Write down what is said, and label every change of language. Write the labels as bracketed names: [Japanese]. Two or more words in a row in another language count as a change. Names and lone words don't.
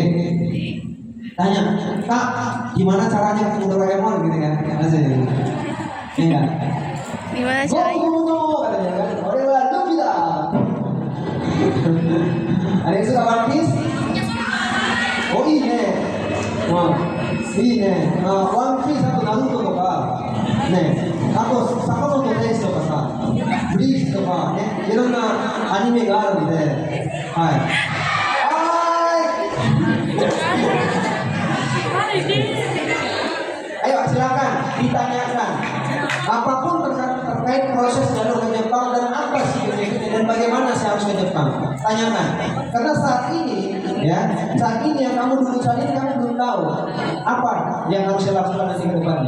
[Indonesian] Tanya, Kak, gimana caranya ketemu Doraemon gitu kan? Asik. Iya. Gimana caranya? Katanya kan, Doraemon itu kita. Ada yang suka One Piece? Oh iya. Wah, iya. One Piece atau Naruto [Japanese] とかね、あと坂本デイズとかさ、ブリーチとかね、いろんなアニメがあるので、はい。 [Indonesian] Ayo silakan ditanyakan apapun terkait proses jalur ke Jepang dan apa sih benefitnya dan bagaimana saya harus ke Jepang. Tanyakan karena saat ini yang kamu dulu saat ini kamu belum tahu apa yang harus saya lakukan nanti ke depannya.